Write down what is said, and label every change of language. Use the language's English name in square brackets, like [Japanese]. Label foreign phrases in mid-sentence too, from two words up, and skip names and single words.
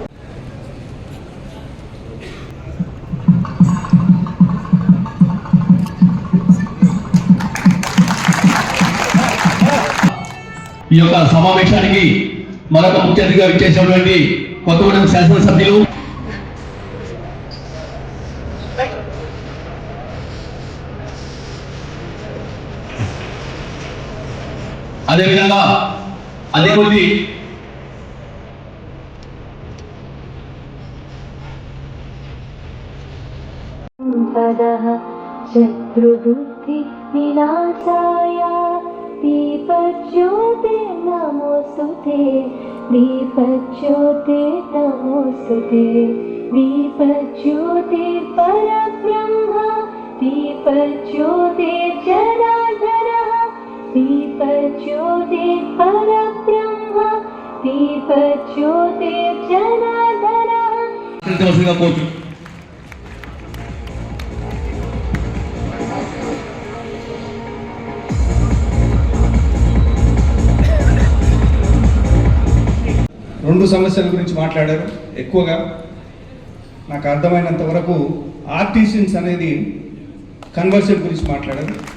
[Telugu] ఈ యొక్క సమావేశానికి మరొక ముఖ్య అతిథిగా విచ్చేసినటువంటి కొత్తగూడెం శాసనసభ్యులు అదేవిధంగా అధికొద్ది [Sanskrit] శత్రుబుద్ధి వినాశాయ दीपज्योते नमोस्तुते दीपज्योते नमोस्तुते दीपज्योते परब्रह्म दीपज्योते जनार्दनः दीपज्योते परब्रह्म दीपज्योते जनार्दनः. [Telugu] రెండు సమస్యల గురించి మాట్లాడారు. ఎక్కువగా నాకు అర్థమైనంత వరకు ఆర్టిజన్స్ అనేది కన్వర్షన్ గురించి మాట్లాడారు.